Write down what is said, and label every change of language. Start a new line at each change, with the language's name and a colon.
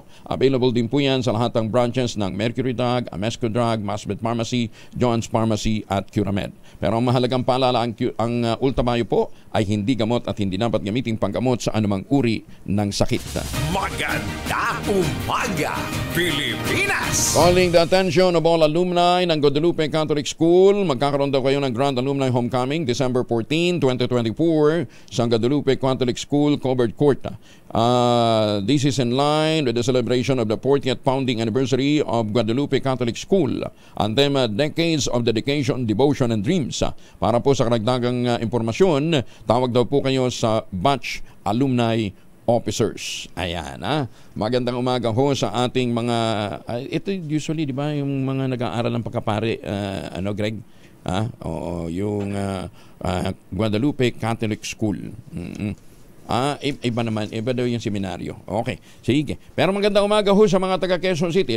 Filipino: Available din po yan sa lahat ng branches ng Mercury Drug, Amesco Drug, Masbet Pharmacy, John's Pharmacy at Curamed. Pero ang mahalagang paalala, ang ultabayo po ay hindi gamot at hindi dapat gamitin panggamot sa anumang uri ng sakit. Maganda umaga, Pilipinas!
English: Calling the attention of all alumni
Filipino: ng Guadalupe Catholic School, magkakaroon daw kayo ng Grand Alumni Homecoming December 14, 2024 sa Guadalupe Catholic School Covered Court.
English: This is in line with the celebration of the 40th founding anniversary of Guadalupe Catholic School.
Filipino: Ang tema, Decades of Dedication, Devotion and Dreams. Para po sa karagdagang impormasyon, tawag daw po kayo sa Batch Alumni Officers. Ayan, magandang umaga ho sa ating mga ito usually, di ba, yung mga nag-aaral ng pagkapare, Greg? Yung Guadalupe Catholic School. Iba naman, iba daw yung seminaryo. Okay, sige. Pero magandang umaga ho sa mga taga Quezon City.